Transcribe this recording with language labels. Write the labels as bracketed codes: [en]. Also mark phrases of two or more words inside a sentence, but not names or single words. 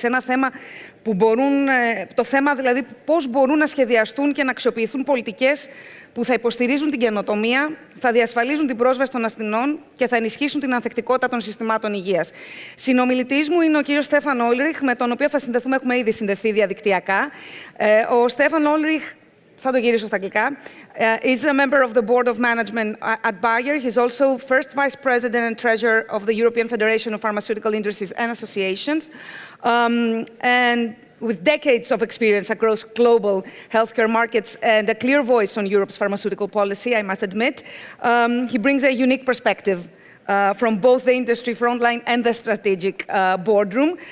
[el] Ένα θέμα που το θέμα δηλαδή πώς μπορούν να σχεδιαστούν και να αξιοποιηθούν πολιτικές που θα υποστηρίζουν την καινοτομία, θα διασφαλίζουν την πρόσβαση των ασθενών και θα ενισχύσουν την ανθεκτικότητα των συστημάτων υγείας. Συνομιλητής μου είναι ο κύριος Στέφαν Oelrich, με τον οποίο θα συνδεθούμε, έχουμε ήδη συνδεθεί διαδικτυακά. Ο Στέφαν Oelrich, θα το γυρίσω στα αγγλικά, [en] is a member of the Board of Management at Bayer. He's also first Vice President and Treasurer of the European Federation of Pharmaceutical Industries and Associations. And with decades of experience across global healthcare markets and a clear voice on Europe's pharmaceutical policy, I must admit, he brings a unique perspective from both the industry frontline and the strategic boardroom.